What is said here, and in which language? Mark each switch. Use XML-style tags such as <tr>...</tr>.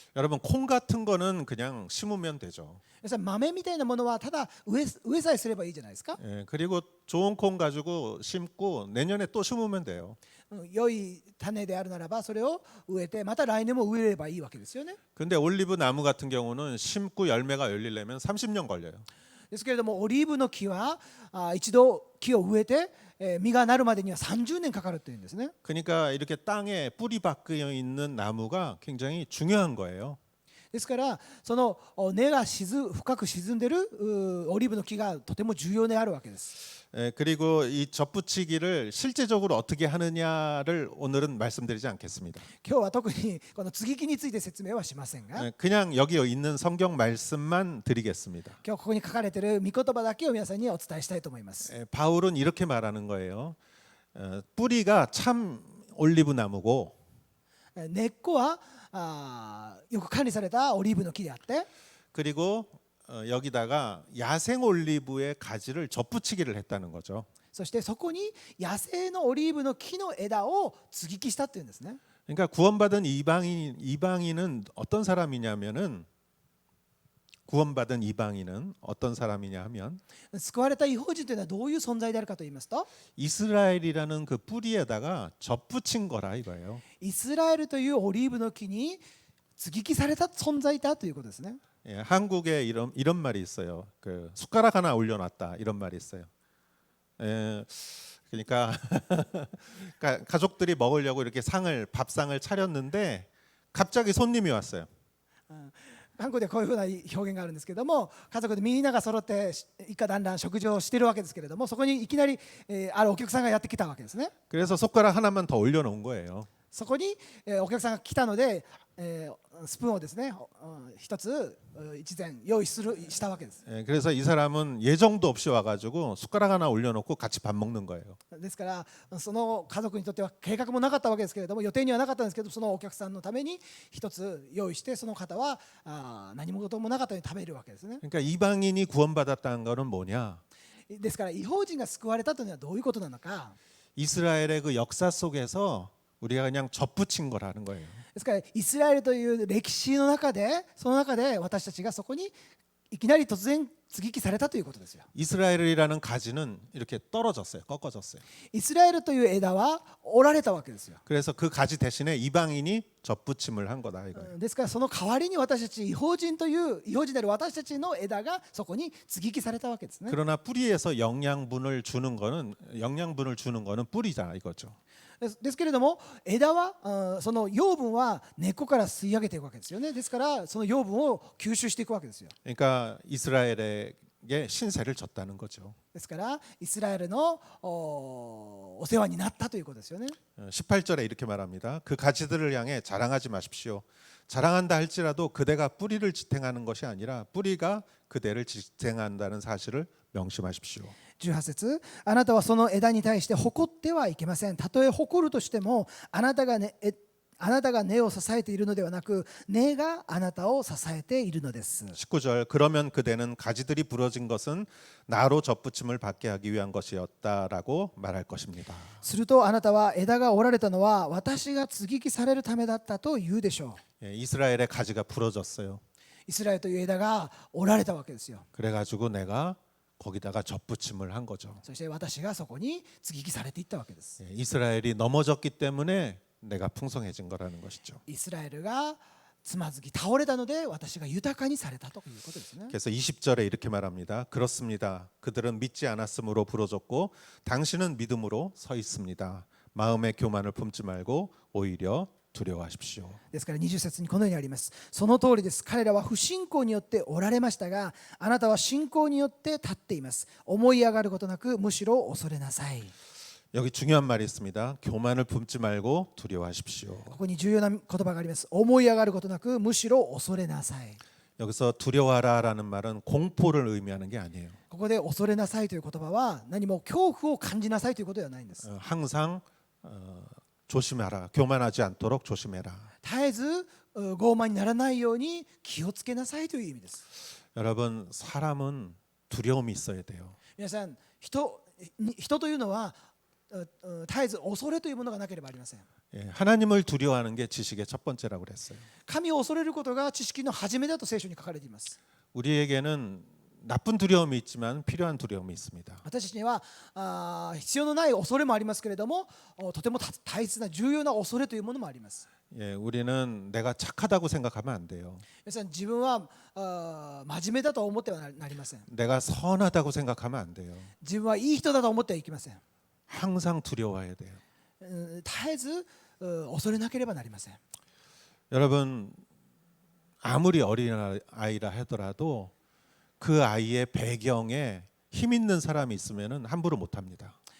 <ko>여러분 콩 같은 거는 그냥 심으면 되죠.</ko> <ja>皆さん、豆みたいなものはただ植えさえすればいいじゃないですか。</ja> <ko>그리고 좋은 콩 가지고 심고 내년에 또 심으면 돼요.</ko> <ja>良い種であるならばそれを植えてまた来年も植えればいいわけですよね。</ja> <ko>근데 올리브 나무 같은 경우는 심고 열매가 열리려면 30년 걸려요.</ko> <ja>ですけれどもオリーブの木は一度木を植えて実がなるまでには30年かかるというんですね。</ja> <ko>그러니까 이렇게 땅에 뿌리 박혀 있는 나무가 굉장히 중요한 거예요.</ko> <ja>ですからその根が深く沈んでいるオリーブの木がとても重要であるわけです。</ja> <ko>그리고 이 젖붙이기를 실제적으로 어떻게 하느냐를 오늘은 말씀드리지 않겠습니다.</ko> <ja>今日は特にこの接ぎ木について説明はしませんが、</ja> <ko>그냥 여기 있는 성경 말씀만 드리겠습니다.</ko> <ja>今日ここに書かれている御言葉だけを皆さんにお伝えしたいと思います。</ja> <ko>바울은 이렇게 말하는 거예요. 뿌리가 참 올리브 나무고</ko> <ja>根っこはよく管理されたオリーブの木であって、</ja> <ko>그리고 여기다가 야생 올리브의 가지를 젖붙이기를 했다는 거죠.</ko> <ja>そしてそこに野生のオリーブの木の枝を接ぎ木したっていうんですね。</ja> <ko>그러니까 구원받은 이방인은 어떤 사람이냐면은 구원받은 이방인은 어떤 사람이냐 하면</ko> <ja>救われた異邦人というのはどういう存在であるかと言いますと、</ja> <ko>이스라엘이라는 그 뿌리에다가 젖붙인 거라 이거예요.</ko> <ja>イスラエルというオリーブの木に接ぎ木された存在だということですね。</ja> <ko>예, 한국에 이런 말이 있어요. 그 숟가락 하나 올려놨다 이런 말이 있어요. 그러니까 가족들이 먹으려고 이렇게 밥상을 차렸는데 갑자기 손님이 왔어요.</ko> <ja>韓国でこういうふうな表現があるんですけれども、家族でみんなが揃って一家団らん食事をしているわけですけれども、そこにいきなりあるお客さんがやってきたわけですね。</ja> <ko>그래서 숟가락 하나만 더 올려놓은 거예요.</ko> <ja>そこにお客さんが来たので、スプーンをですね一つ一膳用意したわけです。</ja> <ko>그래서 이 사람은 예정도 없이 와가지고 숟가락 하나 올려놓고 같이 밥 먹는 거예요.</ko> <ja>ですからその家族にとっては計画もなかったわけですけれども、予定にはなかったんですけど、そのお客さんのために一つ用意して、その方は何事もなかったように食べるわけですね。</ja> <ko>그러니까 이방인이 구원받았다는 거는 뭐냐?</ko> <ja>ですから異邦人が救われたというのはどういうことなのか。</ja> <ko>이스라엘의 그 역사 속에서 우리가 그냥 젖붙인 거라는 거예요.</ko> <ja>ですからイスラエルという歴史の中で、その中で私たちがそこにいきなり突然接ぎ木されたということですよ。</ja> <ko>이스라엘이라는 가지는 이렇게 떨어졌어요. 꺾어졌어요.</ko> <ja>イスラエルという枝は折られたわけですよ。</ja> <ko>그래서 그 가지 대신에 이방인이 젖붙임을 한 거다 이거예요.</ko> <ja>ですからその代わりに私たち異邦人である私たちの枝がそこに接ぎ木されたわけですね。</ja> <ko>그러나 뿌리에서 영양분을 주는 거는 뿌리다 이거죠.</ko> <ja>ですけれども枝はその養分は根っこから吸い上げていくわけですよね。ですからその養分を吸収していくわけですよ。</ja> <ko>그러니까 이스라엘의 신세를 졌다는 거죠.</ko> <ja>ですからイスラエルのお世話になったということですよね。</ja> <ko>18절에 이렇게 말합니다. 그 가지들을 향해 자랑하지 마십시오. 자랑한다 할지라도 그대가 뿌리를 지탱하는 것이 아니라 뿌리가 그대를 지탱한다는 사실을 명심하십시오.</ko> <ja>18節、あなたはその枝に対して誇ってはいけません。たとえ誇るとしてもあなたが根を支えているのではなく、根があなたを支えているのです。</ja> <ko>19절 그러면 그대는 가지들이 부러진 것은 나로 접붙임을 받게 하기 위한 것이었다라고 말할 것입니다.</ko> <ja>するとあなたは枝が折られたのは私が接ぎ木されるためだったと言うでしょう。</ja> <ko>이스라엘의 가지가 부러졌어요.</ko> <ja>イスラエルという枝が折られたわけですよ。</ja> <ko>그래가지고 내가 거기다가 접붙임을 한 거죠.</ko> <ja>そして私がそこに接ぎ木されていったわけです。</ja> <ko>이스라엘이 넘어졌기 때문에 내가 풍성해진 거라는 것이죠.</ko> <ja>イスラエルがつまずき倒れたので私が豊かにされたということですね。</ja> <ko>그래서 20절에 이렇게 말합니다. 그렇습니다. 그들은 믿지 않았으므로 부러졌고 당신은 믿음으로 서 있습니다. 마음의 교만을 품지 말고 오히려 두려워하십시오.</ko> <ja>ですから20節にこのようにあります。その通りです。彼らは不信仰によっておられましたが、あなたは信仰によって立っています。思い上がることなくむしろ恐れなさい。</ja> <ko>여기 중요한 말이 있습니다. 교만을 품지 말고 두려워하십시오.</ko> <ja>ここに重要な言葉があります。思い上がることなくむしろ恐れなさい。</ja> <ko>여기서 두려워하라라는 말은 공포를 의미하는 게 아니에요.</ko> <ja>ここで恐れなさいという言葉は何も恐怖を感じなさいということではないんです。</ja> <ko>항상 조심하라. 교만하지 않도록 조심해라.</ko> <ja>絶えず傲慢にならないように気をつけなさいという意味です。</ja> <ko>여러분 사람은 두려움이 있어야 돼요.</ko> <ja>皆さん、人というのは絶えず恐れというものがなければありません。</ja> <ko>하나님을 두려워하는 게 지식의 첫 번째라고 그랬어요.</ko> <ja>神を恐れることが知識の始めだと聖書に書かれています。</ja> <ko>우리에게는 나쁜 두려움이 있지만 필요한 두려움이 있습니다.</ko> <ja>私たちには必要のない恐れもありますけれども、とても大切な重要な恐れというものもあります。</ja> <ko>우리는 내가 착하다고 생각하면 안 돼요.</ko> <ja>皆さん、自分は真面目だと思ってはなりません。</ja> <ko>내가 선하다고 생각하면 안 돼요.</ko> <ja>自分はいい人だと思ってはいけません。</ja> <ko>항상 두려워해야 돼요.</ko> <ja>絶えず恐れなければなりません。</ja> <ko>여러분 아무리 어린 아이라 하더라도 그 아이의 배경에 힘 있는 사람이 있으면은 함부로 못 합니다.</ko>